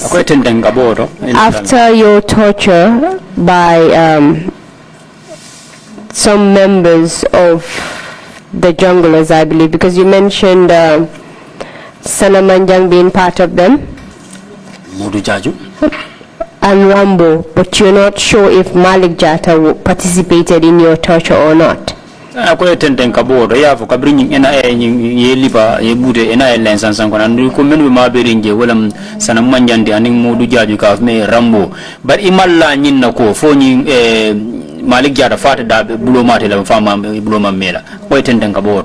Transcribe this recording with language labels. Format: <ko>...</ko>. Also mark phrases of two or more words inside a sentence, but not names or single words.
<en>After your torture by some members of the junglers, I believe, because you mentioned Sanamanjang being part of them, Mudu Jaju, and Rambo, but you're not sure if Malik Jata participated in your torture or not.</en> <man>Ako tenten kaboro ya fo kabrinyi ena ye liba ye bude ena len sansan kono ndu ko menu ma berinje wala Sanamanjandi aning Mudu Jaju ka me Rambo but imalla nyinna ko fo nyi Malik Jata fata da bulo mate la fama bulo mamela ko tenten kaboro.</man>